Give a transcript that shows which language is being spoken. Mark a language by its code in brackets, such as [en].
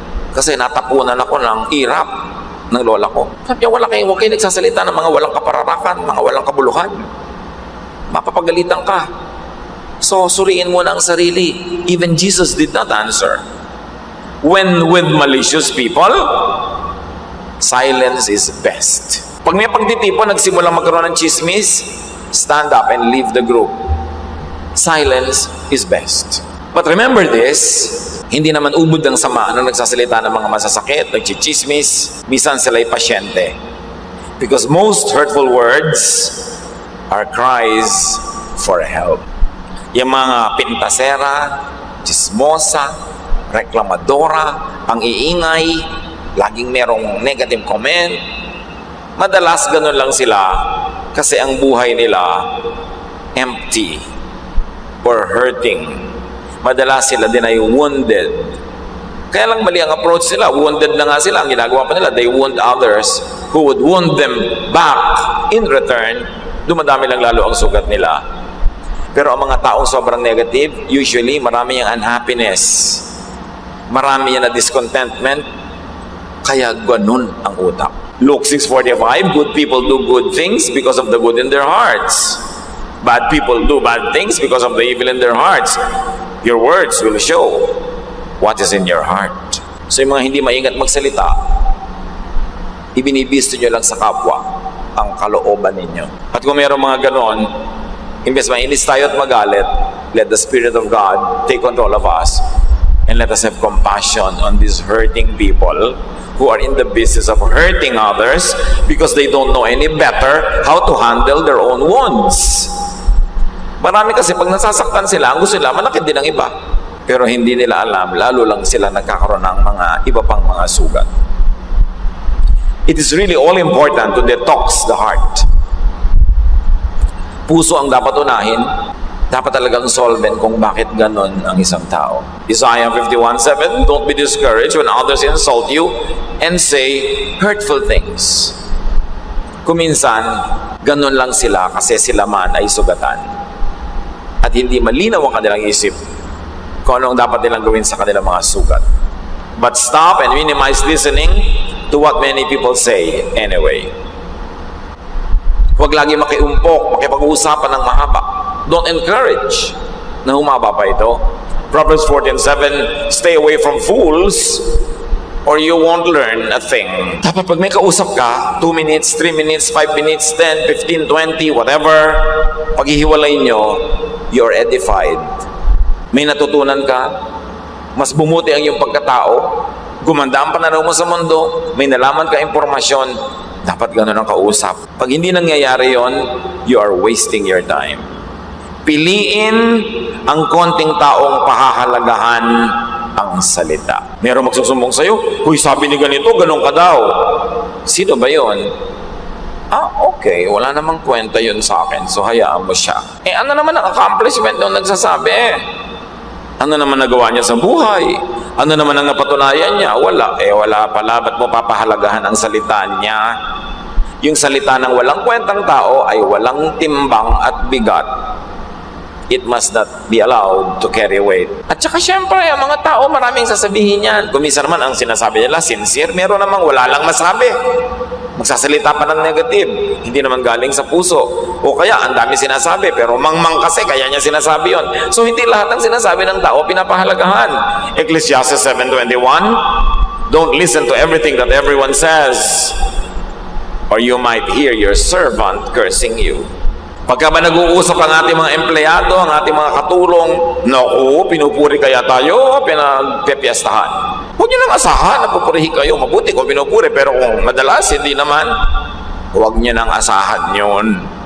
[tl] Kasi natapunan ako ng irap ng lola ko. Sabi niya, huwag kayo nagsasalita ng mga walang kapararakan, mga walang kabuluhan. Mapapagalitan ka. So, suriin mo na ang sarili. [en] Even Jesus did not answer. When with malicious people, silence is best. [tl] Pag may pagtitipon, nagsimulang magkaroon ng chismis, [en] stand up and leave the group. Silence is best. But remember this, [tl] hindi naman ubod ng sama nang nagsasalita ng mga masasakit, nagchichismis, minsan sila'y pasyente. [en] Because most hurtful words are cries for help. [tl] Yung mga pintasera, chismosa, reklamadora, ang iingay, laging merong negative comment. Madalas ganun lang sila kasi ang buhay nila [en] empty or hurting. [tl] Madalas sila din ay wounded. Kaya lang mali ang approach nila. Wounded na nga sila. Ang ginagawa pa nila, [en] they wound others who would wound them back in return. [tl] Dumadami lang lalo ang sugat nila. Pero ang mga taong sobrang negative, usually marami yung unhappiness. Marami yan na discontentment. Kaya ganun ang utak. [en] Luke 6:45, good people do good things because of the good in their hearts. Bad people do bad things because of the evil in their hearts. Your words will show what is in your heart. [tl] So yung mga hindi maingat magsalita, ibinibisto nyo lang sa kapwa ang kalooban ninyo. At kung mayroong mga ganon, imbes mainis tayo at magalit, [en] let the Spirit of God take control of us And let us have compassion on these hurting people who are in the business of hurting others because they don't know any better how to handle their own wounds. [tl] Marami kasi pag nasasaktan sila, ang gusto nila, manakit din ang iba. Pero hindi nila alam, lalo lang sila nagkakaroon ng mga iba pang mga sugat. [en] It is really all important to detox the heart. [tl] Puso ang dapat unahin. Dapat talagang solvent kung bakit ganon ang isang tao. [en] Isaiah 51:7, don't be discouraged when others insult you and say hurtful things. [tl] Kuminsan, ganon lang sila kasi sila man ay sugatan. At hindi malinaw ang kanilang isip kung anong dapat nilang gawin sa kanilang mga sugat. [en] But stop and minimize listening to what many people say anyway. [tl] Huwag lagi makiumpok, makipag-uusapan ng mahaba. [en] Don't encourage [tl] na humaba pa ito. [en] Proverbs 14:7, stay away from fools or you won't learn a thing. [tl] Dapat pag may kausap ka, 2 minutes, 3 minutes, 5 minutes, 10, 15, 20, whatever, paghihiwalay nyo, [en] you're edified. [tl] May natutunan ka, mas bumuti ang iyong pagkatao, gumanda ang pananaw mo sa mundo, may nalaman ka impormasyon, dapat gano'n ang kausap. Pag hindi nangyayari yon, [en] you are wasting your time. [tl] Piliin ang konting taong pahahalagahan ang salita. Meron magsusumbong sa'yo, huy, sabi ni ganito, ganun ka daw. Sino ba yon? Okay, wala namang kwenta yun sa akin, so hayaan mo siya. Ano naman ang accomplishment nung nagsasabi? Ano naman nagawa niya sa buhay? Ano naman ang napatunayan niya? Wala. Wala pala. Ba't mo papahalagahan ang salita niya? Yung salita ng walang kwentang tao ay walang timbang at bigat. [en] It must not be allowed to carry weight. [tl] At saka syempre, ang mga tao maraming sasabihin yan. Kuminsan naman ang sinasabi nila, sincere. Meron namang wala lang masabi. Magsasalita pa ng negative. Hindi naman galing sa puso. O kaya, ang dami sinasabi, pero mangmang kasi, kaya niya sinasabi yon. So, hindi lahat ng sinasabi ng tao pinapahalagahan. [en] Ecclesiastes 7:21, don't listen to everything that everyone says, or you might hear your servant cursing you. [tl] Pagka ba nag-uusap ang ating mga empleyado, ang ating mga katulong, naku, pinupuri kaya tayo, pinagpepiestahan. Huwag nyo nang asahan na pupurihin kayo. Mabuti kung pinupuri, pero kung madalas, hindi naman, huwag nyo nang asahan yun.